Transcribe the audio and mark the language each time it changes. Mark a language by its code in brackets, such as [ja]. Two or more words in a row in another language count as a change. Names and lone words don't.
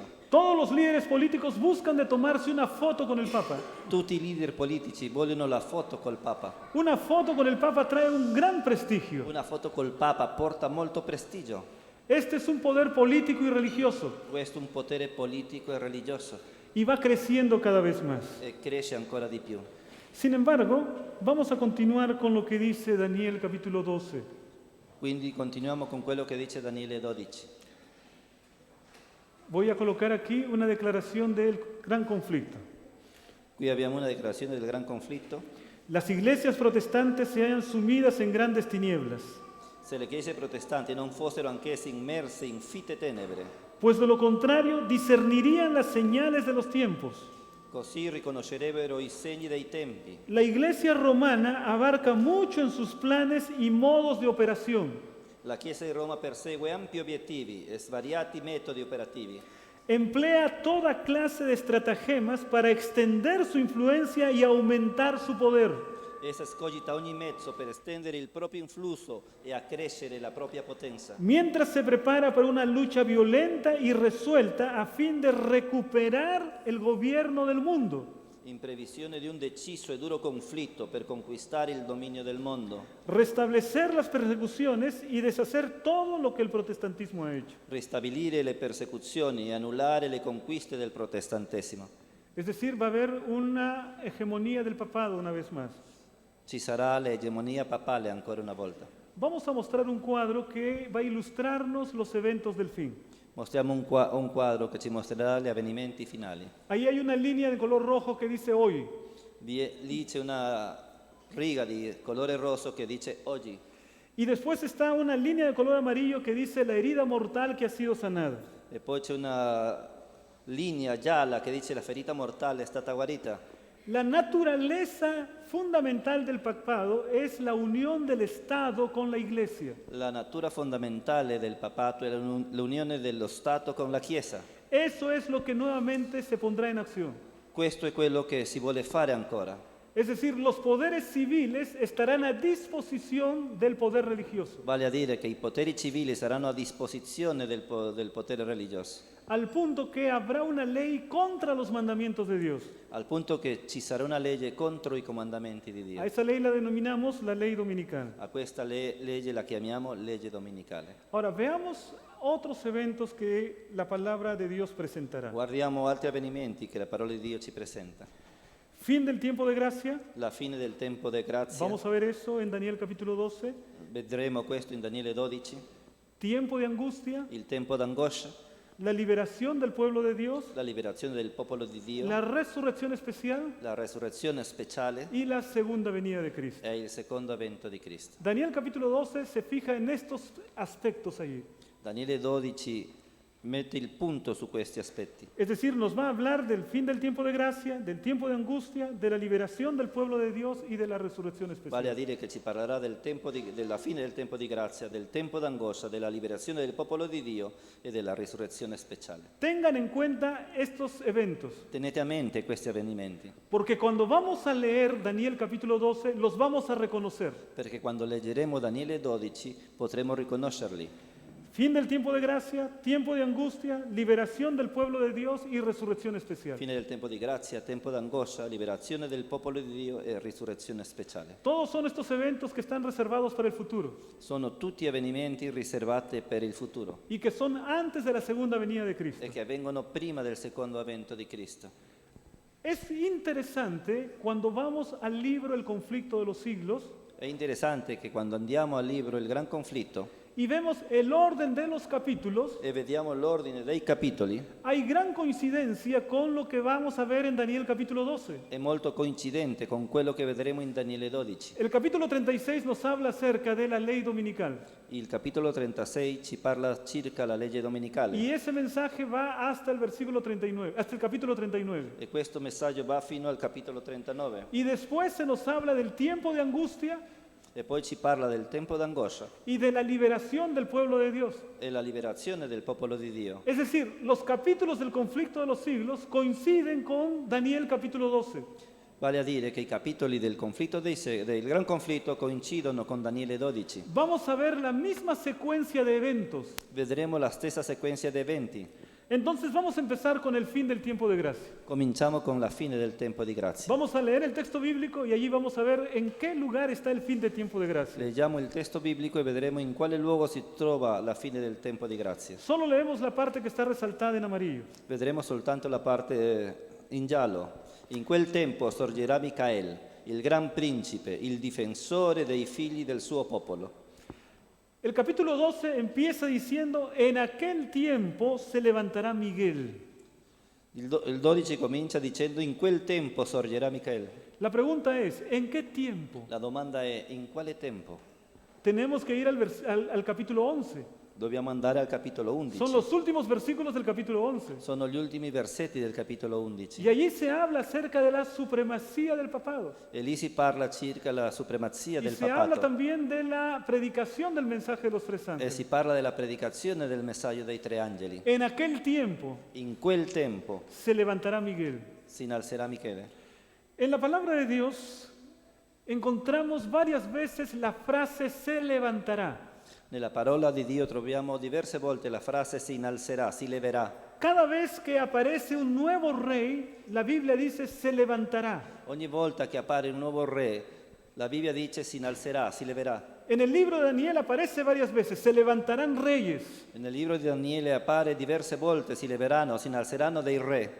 [es] Todos los líderes políticos buscan de tomarse una foto con el Papa. [it] Tutti i leader politici vogliono la foto col Papa. [es] Una foto con el Papa trae un gran prestigio. [it] Una foto col Papa porta molto prestigio. [es] Este es un poder político y religioso [it] Questo è un potere politico e religioso [es] y va creciendo cada vez más. [it] e cresce ancora di più. [es] Sin embargo, vamos a continuar con lo que dice Daniel capítulo 12. [it] Quindi continuiamo con quello che dice Daniele 12. [es] Voy a colocar aquí una declaración del gran conflicto. [it] Qui abbiamo una dichiarazione del gran conflitto. [es] las iglesias protestantes se hallan sumidas en grandes tinieblas, [it] se le chiese protestanti non fossero anch'esse immerse in fitte tenebre, [es] pues de lo contrario discernirían las señales de los tiempos. [it] così riconoscerebbero i segni dei tempi. [es] La iglesia romana abarca mucho en sus planes y modos de operación. [it] La Chiesa di Roma persegue ampi obiettivi e svariati metodi operativi. [es] Emplea toda clase de estratagemas para extender su influencia y aumentar su poder. [it] Essa scogita ogni mezzo per estendere il proprio influsso e accrescere la propria potenza, [es] Mientras se prepara para una lucha violenta y resuelta a fin de recuperar el gobierno del mundo, [it] in previsione di un deciso e duro conflitto per conquistare il dominio del mondo, [es] restablecer las persecuciones y deshacer todo lo que el protestantismo ha hecho. [it] ristabilire le persecuzioni e annullare le conquiste del protestantesimo. [es] Es decir, va a haber una hegemonía del papado una vez más. [it] Ci sarà l'egemonia papale ancora una volta. [es] Vamos a mostrar un cuadro que va a ilustrarnos los eventos del fin. [it] Mostriamo un quadro che ci mostrerà gli avvenimenti finali. [es] Ahí hay una línea de color rojo que dice hoy. [it] Lì c'è una riga di colore rosso che dice oggi, [es] Y después está una línea de color amarillo que dice la herida mortal que ha sido sanada. [it] e poi c'è una linea gialla che dice la ferita mortale è stata guarita. [es] La naturaleza fundamental del papado es la unión del Estado con la Iglesia. [it] La natura fondamentale del papato è l'unione dello Stato con la Chiesa. [es] Eso es lo que nuevamente se pondrá en acción. [it] Questo è quello che si vuole fare ancora. [es] Es decir, los poderes civiles estarán a disposición del poder religioso, [it] Vale a dire che i poteri civili saranno a disposizione del potere religioso, [es] al punto que habrá una ley contra los mandamientos de Dios. [it] al punto che ci sarà una legge contro i comandamenti di Dio. [es] A esa ley la denominamos la ley dominical. [it] A questa legge la chiamiamo legge dominicale. [es] Ahora, veamos otros eventos que la palabra de Dios presentará. [it] Guardiamo altri avvenimenti che la parola di Dio ci presenta. [es] Fin del tiempo de gracia, [it] La fine del tempo di grazia, [es] vamos a ver eso en Daniel capítulo 12. [it] vedremo questo in Daniele 12, [es] Tiempo de angustia, [it] il tempo d'angoscia, [es] la liberación del pueblo de Dios, [it] la liberazione del popolo di Dio, [es] la resurrección especial [it] la resurrezione speciale [es] y la segunda venida de Cristo. [it] e il secondo avvento di Cristo. [es] Daniel capítulo 12 se fija en estos aspectos allí. [it] Daniele 12 mette il punto su questi aspetti. [es] Es decir, nos va a hablar del fin del tiempo de gracia, del tiempo de angustia, de la liberación del pueblo de Dios y de la resurrección especial. [it] Vale a dire che ci parlerà della fine del tempo di grazia, del tempo d'angoscia, della liberazione del popolo di Dio e della risurrezione speciale. [es] Tengan en cuenta estos eventos, [it] Tenete a mente questi avvenimenti, [es] porque cuando vamos a leer Daniel capítulo 12, los vamos a reconocer. [it] perché quando leggeremo Daniele 12 potremo riconoscerli. [es] Fin del tiempo de gracia, tiempo de angustia, liberación del pueblo de Dios y resurrección especial. [it] Fine del tempo di grazia, tempo d'angoscia, liberazione del popolo di Dio e risurrezione speciale. [es] Todos son estos eventos que están reservados para el futuro [it] Sono tutti avvenimenti riservati per il futuro [es] y que son antes de la segunda venida de Cristo. [it] e che avvengono prima del secondo avvento di Cristo. [es] Es interesante cuando vamos al libro El conflicto de los siglos [it] È interessante che quando andiamo al libro Il Gran Conflitto [es] y vemos el orden de los capítulos, [it] e vediamo l'ordine dei capitoli, [es] hay gran coincidencia con lo que vamos a ver en Daniel capítulo 12. [it] è molto coincidente con quello che vedremo in Daniele 12. [es] El capítulo 36 nos habla acerca de la ley dominical [it] Il capitolo 36 ci parla circa la legge domenicale [es] y ese mensaje va hasta el versículo 39, hasta el capítulo 39. [it] e questo messaggio va fino al capitolo 39 [es] Y después se nos habla del tiempo de angustia [it] e poi ci parla del tempo d'angoscia [es] y de la liberación del pueblo de Dios. [it] e la liberazione del popolo di Dio. [es] Es decir, los capítulos del conflicto de los siglos coinciden con Daniel capítulo 12. [it] Vale a dire che i capitoli del del Gran Conflitto coincidono con Daniele 12. [es] Vamos a ver la misma secuencia de eventos. [it] Vedremo la stessa sequenza di eventi. [es] Entonces vamos a empezar con el fin del tiempo de gracia. [it] Cominciamo con la fine del tempo di grazia. [es] Vamos a leer el texto bíblico y allí vamos a ver en qué lugar está el fin del tiempo de gracia. [it] Leggiamo il testo biblico e vedremo in quale luogo si trova la fine del tempo di grazia. [es] Solo leemos la parte que está resaltada en amarillo. [it] Vedremo soltanto la parte in giallo. In quel tempo sorgerà Micael, il gran principe, il difensore dei figli del suo popolo. [es] El capítulo 12 empieza diciendo, en aquel tiempo se levantará Miguel. [it] Il 12 comincia dicendo in quel tempo sorgerà Micael. [es] La pregunta es, ¿en qué tiempo? [it] La domanda è in quale tempo? [es] Tenemos que ir al capítulo 11. [it] Dobbiamo andare al capitolo 11. [es] Son los últimos versículos del capítulo 11. [it] Sono gli ultimi versetti del capitolo 11. [es] Y allí se habla acerca de la supremacía del papado. [it] E lì si parla circa la supremazia [es] Y [it] del [es] se habla [it] papato. [es] también de la predicación del mensaje de los tres [it] E [es] ángeles. [it] si parla della predicazione del messaggio dei tre angeli. [es] En aquel tiempo [it] In quel tempo [es] se levantará Miguel. [it] si innalzerà Michele. [es] En la palabra de Dios encontramos varias veces la frase se levantará. [it] Nella parola di Dio troviamo diverse volte la frase si innalzerà, si leverà. [es] Cada vez que aparece un nuevo rey, la Biblia dice se levantará. [it] Ogni volta che appare un nuovo re, la Bibbia dice si innalzerà, si leverà. [es] En el libro de Daniel aparece varias veces, se levantarán reyes. [it] Nel libro di Daniele appare diverse volte si leveranno, si innalzeranno dei re.